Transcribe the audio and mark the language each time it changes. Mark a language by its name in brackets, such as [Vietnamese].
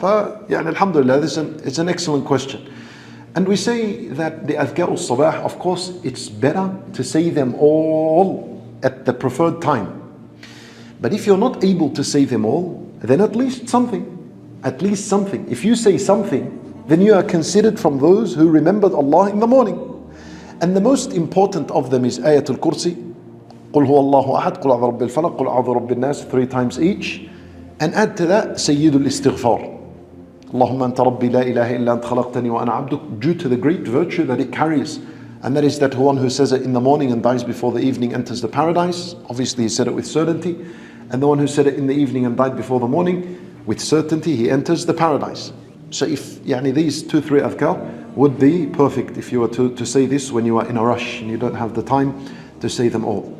[English] Alhamdulillah, it's an excellent question. And we say that the adhkar al-sabah, of course, it's better to say them all at the preferred time. But if you're not able to say them all, then at least something. At least something. If you say something, then you are considered from those who remembered Allah in the morning. And the most important of them is Ayatul Kursi. [Arabic] قُلْ هُوَ اللَّهُ أَحَدْ قُلْ أَعُوذُ بِرَبِّ الْفَلَقِ قُلْ أَعُوذُ بِرَبِّ النَّاسِ [English] 3 times each. And add to that Sayyidul Istighfar. [Arabic] اللهم أنت ربي لا إله إلا أنت خلقتني وأنا عبدك, [English] due to the great virtue that it carries. And that is that one who says it in the morning and dies before the evening enters the paradise. Obviously he said it with certainty. And the one who said it in the evening and died before the morning, with certainty he enters the paradise. So if these 2-3 adhkar would be perfect if you were to say this when you are in a rush and you don't have the time to say them all.